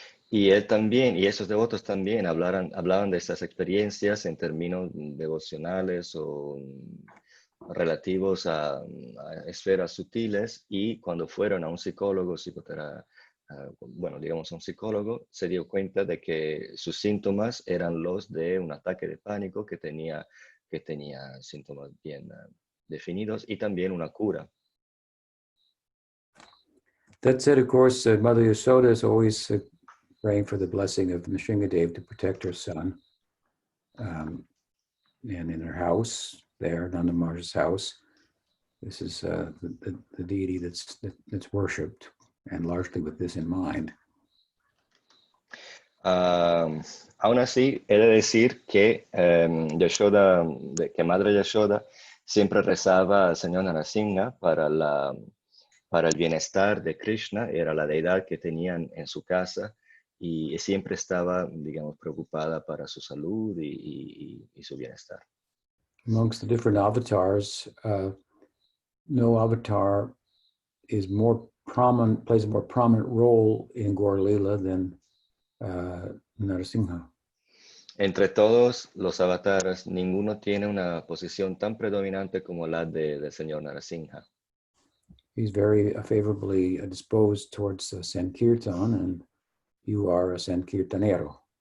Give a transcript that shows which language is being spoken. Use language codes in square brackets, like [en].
[es] Y él también, y esos devotos también hablaban de estas experiencias en términos devocionales o relativos a esferas sutiles, y cuando fueron a un psicólogo, bueno, digamos a un psicólogo, se dio cuenta de que sus síntomas eran los de un ataque de pánico que tenía síntomas bien definidos y también una cura. [en] That said, of course, Mother Yasoda is always praying for the blessing of Nrsingadev to protect her son. And in her house, there, Nanda Maharaj's house, this is the deity that's worshipped, and largely with this in mind. [es] Aún así, he de decir que que Madre Yashoda siempre rezaba al Señor Narasimha para el bienestar de Krishna. Era la deidad que tenían en su casa y siempre estaba, digamos, preocupada para su salud y su bienestar. [en] Amongst the different avatars, no avatar is plays a more prominent role in Gaur Lila than Narasimha. [es] Entre todos los avatares, ninguno tiene una posición tan predominante como la del señor Narasimha. [en] He's very favorably disposed towards Sankirtan, and you are a Sankirtanero.